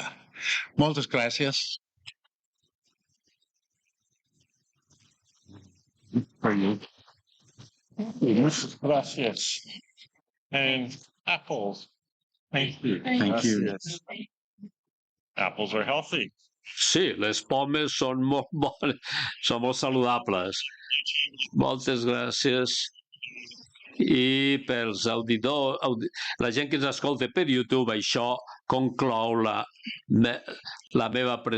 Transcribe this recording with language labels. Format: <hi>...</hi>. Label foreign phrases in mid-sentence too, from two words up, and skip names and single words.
<ca>Moltes gràcies.</ca> <es>Gracias.</es> <en>And apples. Thank you. Thank you. Gracias. Apples are healthy.</en> <ca>Sí, les pomes són molt bones, són molt saludables. Moltes gràcies. I pels auditors, la gent que ens escolta per YouTube, això conclou la meva presentació.</ca>